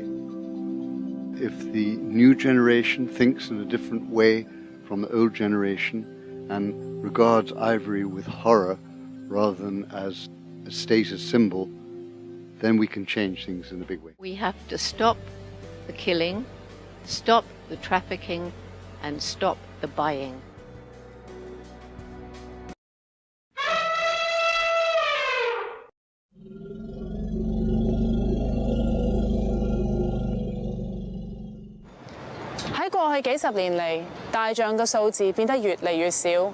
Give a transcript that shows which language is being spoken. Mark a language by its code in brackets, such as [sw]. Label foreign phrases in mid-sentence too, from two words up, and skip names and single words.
[en] If the new generation thinks in a different way from the old generation and regards ivory with horror rather than as a status symbol, then we can change things in a big way. We have to stop the killing, stop the trafficking, and stop the buying. [yue] 喺過去幾十年嚟，大象嘅數字變得越嚟越少。